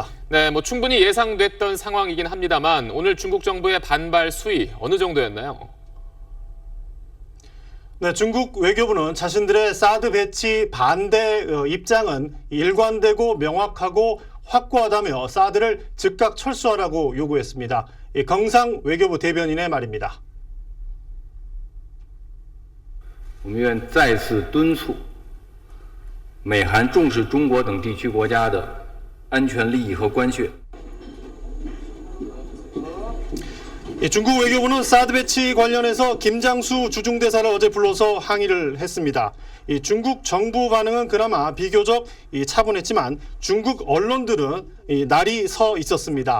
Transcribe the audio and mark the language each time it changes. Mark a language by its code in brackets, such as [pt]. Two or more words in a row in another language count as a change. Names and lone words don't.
[ko] 네, 충분히 예상됐던 상황이긴 합니다만 오늘 중국 정부의 반발 수위 어느 정도였나요? 네, 중국 외교부는 자신들의 사드 배치 반대 입장은 일관되고 명확하고 확고하다며 사드를 즉각 철수하라고 요구했습니다. 경상 외교부 대변인의 말입니다. [zh] 我们愿再次敦促美韩重视中国等地区国家的安全利益和关切。 [ko] 중국 외교부는 사드 배치 관련해서 김장수 주중대사를 어제 불러서 항의를 했습니다. 중국 정부 반응은 그나마 비교적 차분했지만 중국 언론들은 날이 서 있었습니다.